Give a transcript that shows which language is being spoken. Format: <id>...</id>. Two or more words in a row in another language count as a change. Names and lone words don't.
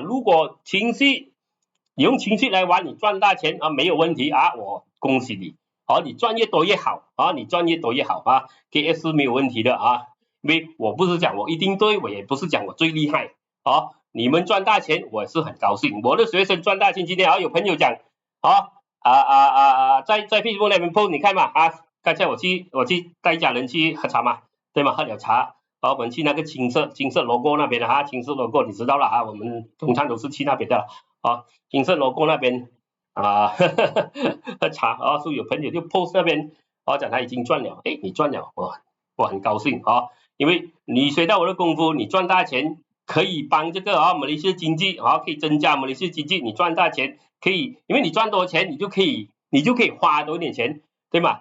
<zh>如果你用情緒來玩你賺大錢沒有問題我恭喜你你賺越多越好你賺越多越好KS 沒有問題的因為我不是講我一定對，我也不是講我最厲害你們賺大錢我是很高興，我的學生賺大錢，今天有朋友講在 Facebook 那邊 post 你看嘛刚才我去帶家人去喝茶嘛，對嗎？喝了茶，然後我們去那個金色 logo 那邊的哈，金色 logo 你知道了啊，我們通常都是去那邊的啊，金色 logo 那邊啊喝茶，然後所以有朋友就 post 那邊，講他已經賺了，誒，你賺了，我很高興啊，因為你學到我的功夫，你賺大錢。可以幫這個馬來西亞經濟可以增加馬來西亞經濟，你賺大錢可以，因為你賺多錢，你就可以花多一點錢，對嗎？</zh>